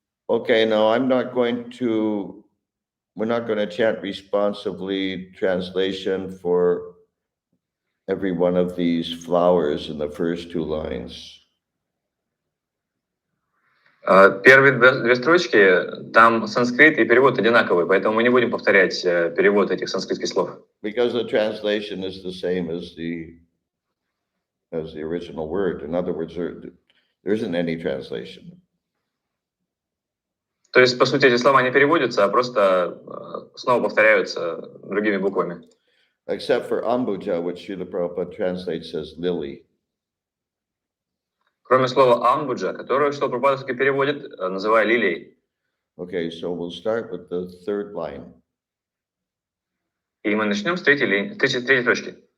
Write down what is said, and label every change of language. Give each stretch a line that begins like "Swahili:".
English: Okay, now we're not going to chant responsively translation for every one of these flowers in the first two lines.
Russian: Первые две строчки, там санскрит и перевод одинаковый, поэтому мы не будем повторять перевод этих санскритских слов.
English: Because the translation is the same as the original word. In other words, there isn't any translation.
Russian: То есть, по сути, эти слова не переводятся, а просто снова повторяются другими буквами.
English: Except for ambuja, which Srila Prabhupada translates as lily.
Russian: Кроме слова амбуджа, которое Шрила Прабхупада все-таки переводит, называя лилией.
English: Okay, so we'll start with the third line.
Russian: И мы начнем с третьей строчки.